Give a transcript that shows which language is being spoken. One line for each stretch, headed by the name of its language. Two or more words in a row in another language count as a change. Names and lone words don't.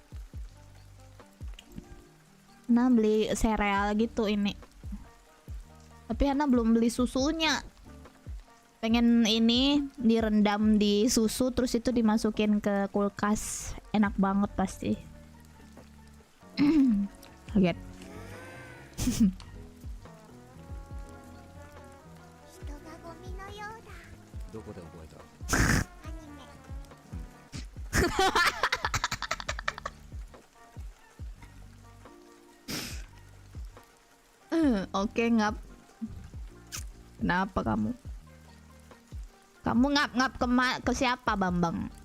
Indonesian: Hana beli sereal gitu ini. Tapi Hana belum beli susunya. Pengen ini direndam di susu terus itu dimasukin ke kulkas. Enak banget pasti. Kaget.
Japanese: どこで覚えた
Indonesian: Oke ngap. Kenapa kamu? Kamu ngap ke siapa Bambang?